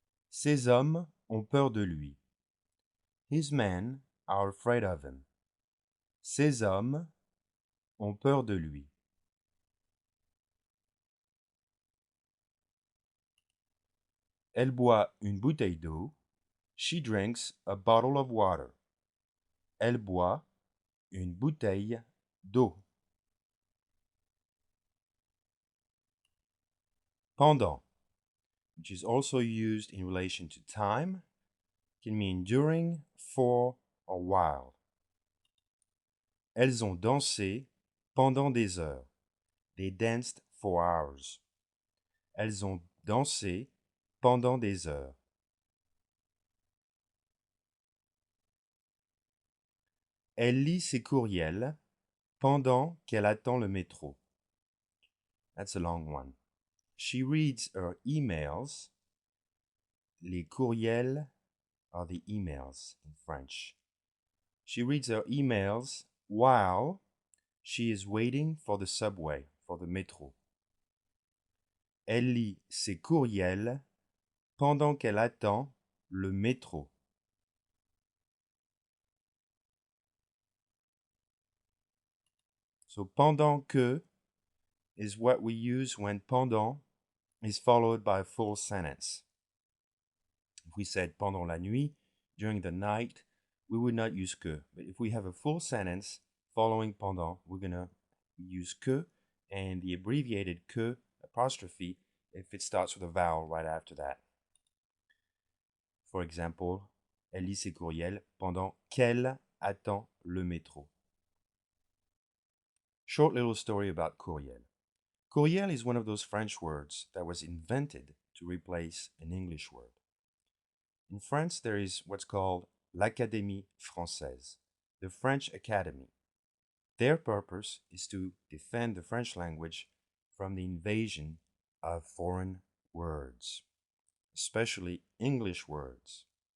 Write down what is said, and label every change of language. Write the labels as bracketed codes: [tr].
[fr] Ces hommes ont peur de lui. [en] His men are afraid of him. [fr] Ces hommes ont peur de lui. Elle boit une bouteille d'eau. [en] She drinks a bottle of water. [fr] Elle boit une bouteille d'eau. [en] Pendant, which is also used in relation to time, can mean during, for, or while. [fr] Elles ont dansé pendant des heures. [en] They danced for hours. [fr] Elles ont dansé pendant des heures. Elle lit ses courriels pendant qu'elle attend le métro. [en] That's a long one. She reads her emails. Les courriels are the emails in French. She reads her emails while she is waiting for the subway, for the métro. [fr] Elle lit ses courriels pendant qu'elle attend le métro. [en] So pendant que is what we use when pendant is followed by a full sentence. If we said [fr] pendant la nuit, [en] during the night, we would not use que. But if we have a full sentence following pendant, we're going to use que and the abbreviated que apostrophe if it starts with a vowel right after that. For example, [fr] elle lit ses courriels pendant qu'elle attend le métro. [en] Short little story about courriel. Courriel is one of those French words that was invented to replace an English word. In France, there is what's called l'Académie Française, the French Academy. Their purpose is to defend the French language from the invasion of foreign words, especially English words.